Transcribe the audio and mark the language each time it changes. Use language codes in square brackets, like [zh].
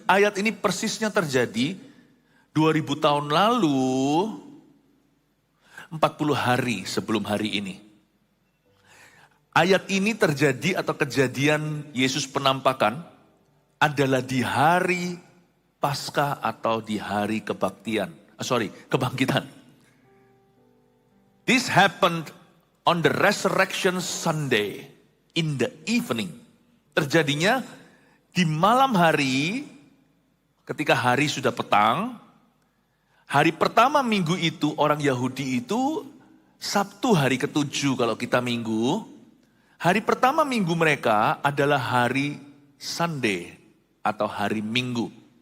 [id] Ayat ini persisnya terjadi 2000 tahun lalu, 40 hari sebelum hari ini. Ayat ini terjadi atau kejadian Yesus penampakan adalah di hari Paskah atau di hari kebangkitan. [en] This happened on the Resurrection Sunday. in the evening. [id] Terjadinya di malam hari, ketika hari sudah petang. Hari pertama minggu itu orang Yahudi itu Sabtu hari ke-7 kalau kita minggu. Hari pertama minggu mereka adalah hari Sunday atau hari Minggu.